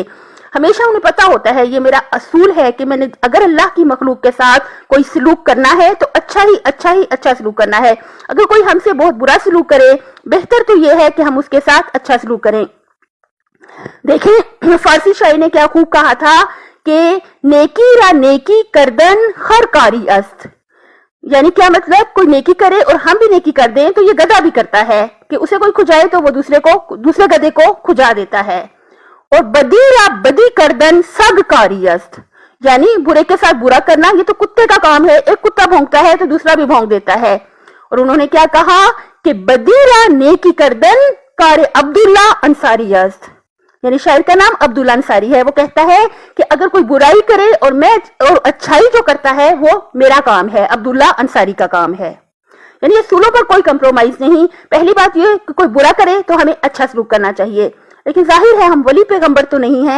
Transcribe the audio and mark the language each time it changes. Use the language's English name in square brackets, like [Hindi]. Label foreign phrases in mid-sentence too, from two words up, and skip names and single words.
[Urdu] ہمیشہ انہیں پتا ہوتا ہے یہ میرا اصول ہے کہ میں نے اگر اللہ کی مخلوق کے ساتھ کوئی سلوک کرنا ہے تو اچھا سلوک کرنا ہے. اگر کوئی ہم سے بہت برا سلوک کرے، بہتر تو یہ ہے کہ ہم اس کے ساتھ اچھا سلوک کریں. دیکھیں فارسی شاعر نے کیا خوب کہا تھا کہ [Persian] نیکی را نیکی کردن خر کاری است. [Urdu] یعنی کیا مطلب؟ کوئی نیکی کرے اور ہم بھی نیکی کر دیں تو یہ گدھا بھی کرتا ہے کہ اسے کوئی کھجائے تو وہ دوسرے گدھے کو کھجا دیتا ہے. اور [Persian] بدی را بدی کردن سگ کاری است، [Urdu] یعنی برے کے ساتھ برا کرنا یہ تو کتے کا کام ہے. ایک کتا بھونکتا ہے تو دوسرا بھی بھونک دیتا ہے. اور انہوں نے کیا کہا کہ [Persian] بدی را نیکی کردن کار عبداللہ انصاری است، [Urdu] یعنی شاعر کا نام عبداللہ انصاری ہے. وہ کہتا ہے کہ اگر کوئی برائی کرے اور اچھائی جو کرتا ہے وہ میرا کام ہے، عبداللہ انصاری کا کام ہے. یعنی اصولوں پر کوئی کمپرومائز نہیں. پہلی بات یہ کہ کوئی برا کرے تو ہمیں اچھا سلوک کرنا چاہیے، لیکن ظاہر ہے ہم ولی پیغمبر تو نہیں ہیں.